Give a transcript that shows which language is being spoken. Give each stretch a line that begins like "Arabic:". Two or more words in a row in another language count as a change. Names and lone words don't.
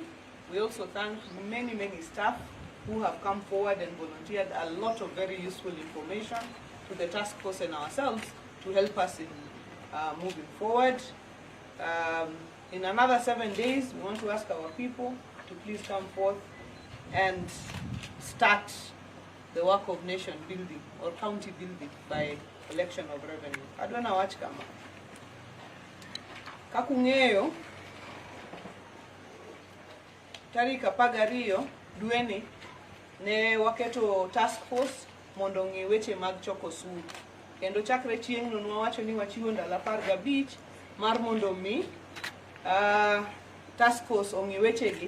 English: We also thank many staff who have come forward and volunteered a lot of very useful information to the task force and ourselves to help us in moving forward. In another 7 days, we want to ask our people to please come forth and start the work of nation building or county building by collection of revenue.
Luo (Kenya and Tanzania): Adwana wach kama. Kakung'eyo, tarik 12 dweni ne waketo
English: task force
Luo (Kenya and Tanzania): mondo ng'i weche mag choko osuru. Kendo chakre chieng'no nwawacho ni wachiwo ndalo 15 mar mondo mi
English: task force
Luo (Kenya and Tanzania): ong'i wechegi.